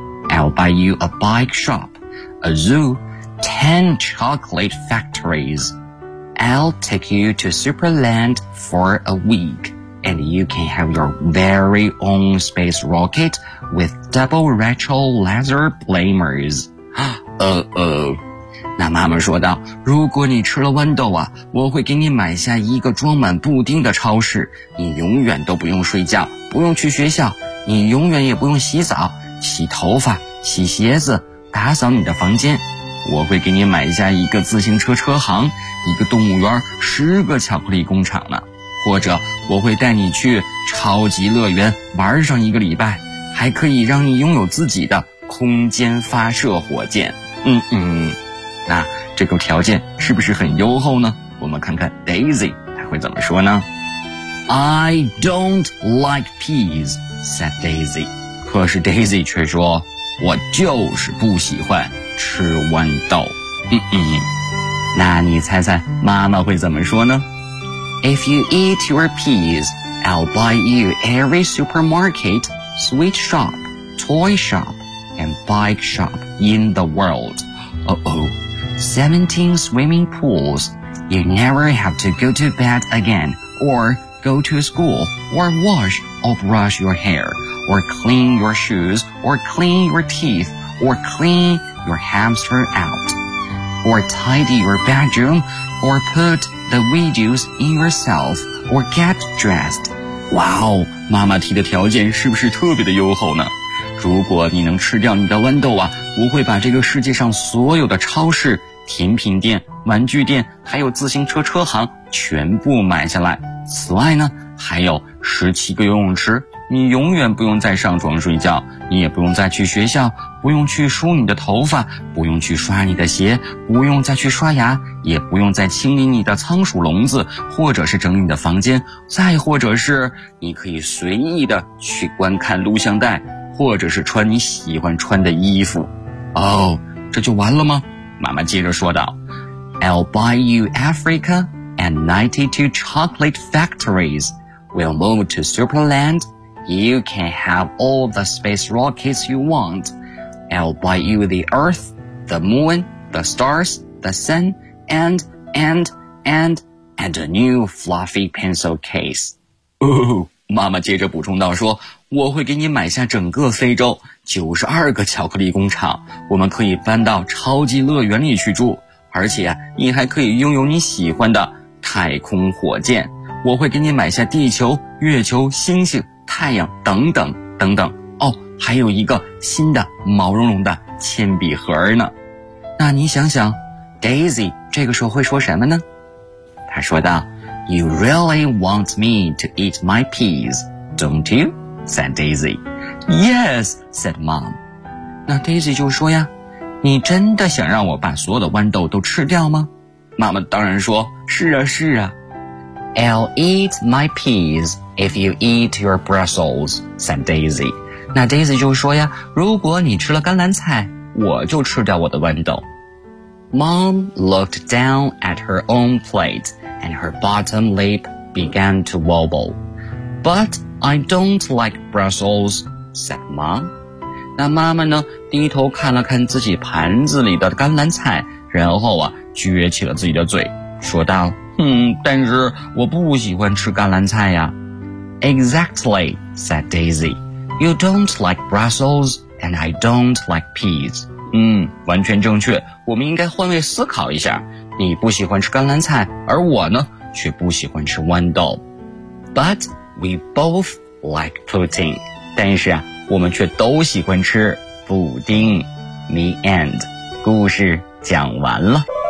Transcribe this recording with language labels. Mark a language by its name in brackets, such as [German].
[English] I'll buy you a bike shop, a zoo, 10 chocolate factories. I'll take you to Superland for a week, and you can have your very own space rocket with double retro laser blamers. Uh-oh. [Chinese] 那妈妈说道，如果你吃了豌豆啊，我会给你买下一个装满布丁的超市，你永远都不用睡觉，不用去学校，你永远也不用洗澡，洗头发，洗鞋子，打扫你的房间。我会给你买下一个自行车车行，一个动物园，10个巧克力工厂呢。或者我会带你去超级乐园玩上一个礼拜，还可以让你拥有自己的空间发射火箭。那这个条件是不是很优厚呢？我们看看 Daisy 她会怎么说呢？ [English] I don't like peas, said Daisy. [Chinese] 可是 Daisy 却说，我就是不喜欢吃豌豆。那你猜猜妈妈会怎么说呢？ [English] If you eat your peas, I'll buy you every supermarket, sweet shop, toy shop, and bike shop in the world. 17 swimming pools. You never have to go to bed again, or go to school, or wash or brush your hair, or clean your shoes, or clean your teeth, or cleanyour hamster out, or tidy your bedroom, or put the videos in yourself, or get dressed. [Chinese] Wow, 妈妈提的条件是不是特别的优厚呢？如果你能吃掉你的豌豆啊，我会把这个世界上所有的超市、甜品店、玩具店，还有自行车车行全部买下来。此外呢，还有17个游泳池，你永远不用再上床睡觉，你也不用再去学校，不用去梳你的头发，不用去刷你的鞋，不用再去刷牙，也不用再清理你的仓鼠笼子，或者是整理你的房间，再或者是你可以随意的去观看录像带，或者是穿你喜欢穿的衣服。哦，这就完了吗？妈妈接着说道， [English] I'll buy you Africa and 92 chocolate factories. We'll move to Superland. You can have all the space rockets you want. I'll buy you the earth, the moon, the stars, the sun, and a new fluffy pencil case. [Chinese] 哦，妈妈接着补充道说，我会给你买下整个非洲，92个巧克力工厂，我们可以搬到超级乐园里去住，而且啊，你还可以拥有你喜欢的太空火箭。我会给你买下地球、月球、星星、太阳等等等等。还有一个新的毛茸茸的铅笔盒呢。那你想想 Daisy 这个时候会说什么呢？他说道， [English] You really want me to eat my peas, don't you? said Daisy. Yes, said mom. [Chinese] 那 Daisy 就说呀，你真的想让我把所有的豌豆都吃掉吗？妈妈当然说，是啊是啊。 [English] I'll eat my peas, If you eat your Brussels, said Daisy. [Chinese] 那 Daisy 就说呀，如果你吃了甘蓝菜，我就吃掉我的豌豆。 [English] Mom looked down at her own plate, and her bottom lip began to wobble. But I don't like Brussels, said Mom. [Chinese] 那妈妈呢，低头看了看自己盘子里的甘蓝菜，然后啊，撅起了自己的嘴，说道，但是我不喜欢吃甘蓝菜呀。 [English] Exactly, said Daisy. You don't like Brussels, and I don't like peas. [Chinese] 完全正确。我们应该换位思考一下。你不喜欢吃甘蓝菜，而我呢，却不喜欢吃豌豆。 [English] But we both like pudding. [Chinese] 但是啊，我们却都喜欢吃布丁。 [English] The end. [Chinese] 故事讲完了。